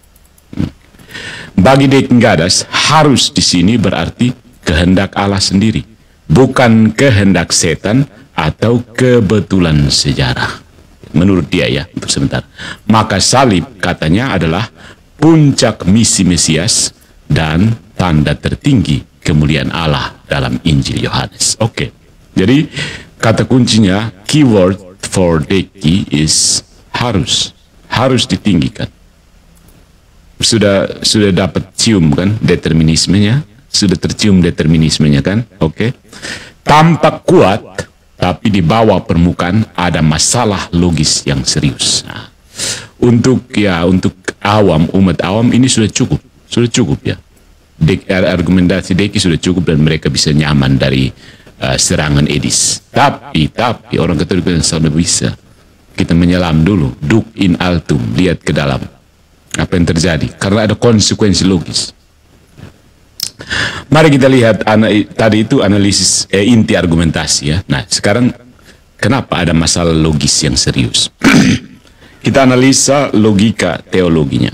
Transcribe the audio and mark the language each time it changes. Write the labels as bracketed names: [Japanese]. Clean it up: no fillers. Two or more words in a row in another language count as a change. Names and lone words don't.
[Indonesian] Bagi De Kingadas, harus di sini berarti kehendak Allah sendiri, bukan kehendak setan atau kebetulan sejarah. Menurut dia ya, untuk sebentar. Maka salib katanya adalah puncak misi Mesias dan tanda tertinggi kemuliaan Allah dalam Injil Yohanes. Oke. Jadi kata kuncinya, [English] keyword for Deki is [Indonesian] harus ditinggikan. Sudah dapat cium kan determinismenya, sudah tercium determinismenya kan? Oke. Tampak kuat, tapi di bawah permukaan ada masalah logis yang serius. Nah, untuk awam, umat awam ini sudah cukup ya. Argumentasi Deki sudah cukup dan mereka bisa nyaman dari serangan Edis. Tapi orang Katolik sudah bisa. Kita menyelam dulu, [Latin] duk in altum, [Indonesian] lihat ke dalam apa yang terjadi, karena ada konsekuensi logis. Mari kita lihat tadi itu analisis inti argumentasi ya. Nah, sekarang kenapa ada masalah logis yang serius? Kita analisa logika teologinya.